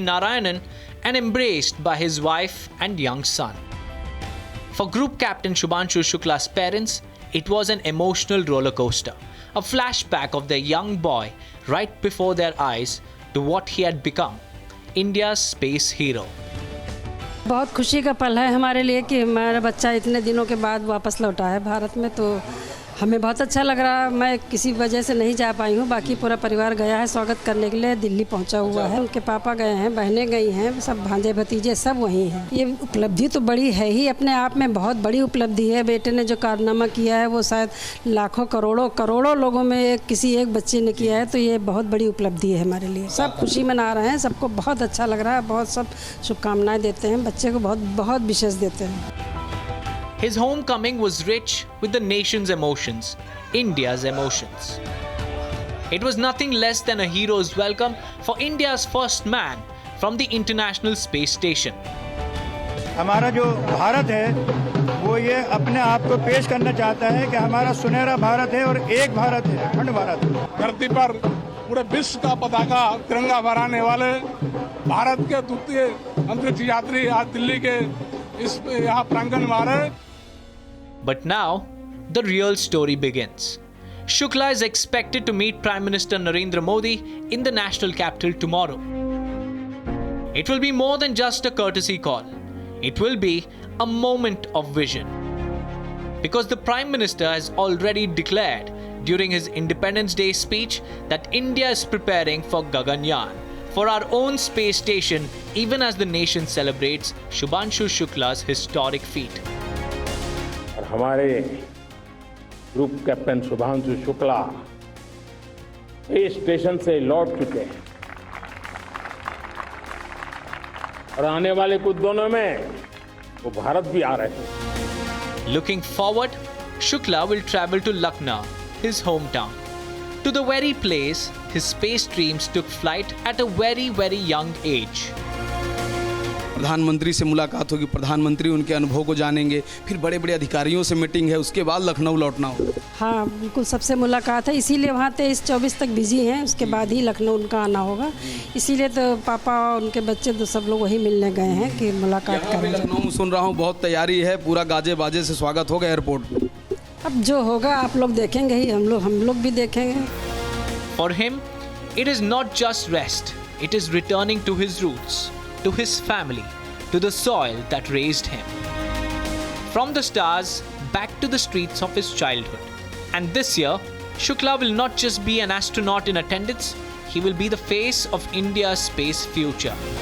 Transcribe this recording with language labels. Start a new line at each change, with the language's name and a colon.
English: Narayanan, and embraced by his wife and young son. For Group Captain Shubhanshu Shukla's parents, it was an emotional roller coaster, a flashback of their young boy right before their eyes to what he had become, India's space hero.
Hindi: बहुत खुशी का पल है हमारे लिए कि हमारा बच्चा इतने दिनों के बाद वापस लौटा है भारत में, तो हमें बहुत अच्छा लग रहा है। मैं किसी वजह से नहीं जा पाई हूँ, बाकी पूरा परिवार गया है स्वागत करने के लिए, दिल्ली पहुँचा हुआ है। उनके पापा गए हैं, बहनें गई हैं, सब भांजे भतीजे सब वहीं हैं। ये उपलब्धि तो बड़ी है ही, अपने आप में बहुत बड़ी उपलब्धि है। बेटे ने जो कारनामा किया है वो शायद लाखों करोड़ों लोगों में किसी एक बच्चे ने किया है, तो ये बहुत बड़ी उपलब्धि है हमारे लिए। सब खुशी मना रहे हैं, सबको बहुत अच्छा लग रहा है, बहुत सब शुभकामनाएं देते हैं, बच्चे को बहुत विशेष देते हैं।
English: His homecoming was rich with the nation's emotions, India's emotions. It was nothing less than a hero's welcome for India's first man from the International Space Station.
Hindi: हमारा जो भारत है वो ये अपने आप को पेश करना चाहता है कि हमारा सुनहरा भारत है और एक भारत है, अखंड भारत है। धरती पर पूरे विश्व का पताका तिरंगा फहराने वाले भारत के द्वितीय अंतरिक्ष यात्री आज दिल्ली के इस यहाँ प्रांगण में आ रहे हैं।
English: But now, the real story begins. Shukla is expected to meet Prime Minister Narendra Modi in the national capital tomorrow. It will be more than just a courtesy call. It will be a moment of vision. Because the Prime Minister has already declared during his Independence Day speech that India is preparing for Gaganyaan, for our own space station, even as the nation celebrates Shubhanshu Shukla's historic feat.
Hindi: हमारे group captain Shubhanshu Shukla इस station से लौट चुके हैं और आने वाले कुछ दिनों में वो भारत भी आ रहे हैं।
English: Looking forward, Shukla will travel to Lucknow, his hometown, to the very place his space dreams took flight at a very young age.
Hindi: प्रधानमंत्री से मुलाकात होगी, प्रधानमंत्री उनके अनुभव को जानेंगे, फिर बड़े बड़े अधिकारियों से मीटिंग है, उसके बाद लखनऊ लौटना होगा। हाँ बिल्कुल, सबसे मुलाकात है, इसीलिए वहाँ 23-24 तक बिजी हैं, उसके बाद ही लखनऊ उनका आना होगा। इसीलिए तो पापा और उनके बच्चे तो सब लोग वही मिलने गए हैं कि मुलाकात करें। लखनऊ सुन रहा हूँ बहुत तैयारी है, पूरा गाजे बाजे से स्वागत होगा एयरपोर्ट। अब जो होगा आप लोग देखेंगे ही, हम लोग भी देखेंगे।
English: For him, it is not just rest, it is returning to his roots, to his family, to the soil that raised him. From the stars, back to the streets of his childhood. And this year, Shukla will not just be an astronaut in attendance, he will be the face of India's space future.